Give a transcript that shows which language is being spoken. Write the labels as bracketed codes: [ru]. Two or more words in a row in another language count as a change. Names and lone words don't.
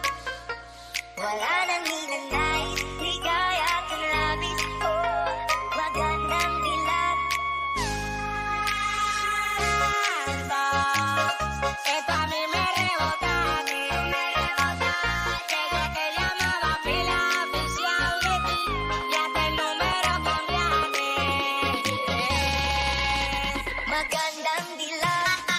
[tl] Wala nang hinanais, ligaya at ang labis ko. Magandang dilag. [es] Esto a mí me rebota, desde que llamaba a pila oficial de ti, y hasta el número cambiaste. [tl] Magandang dilag.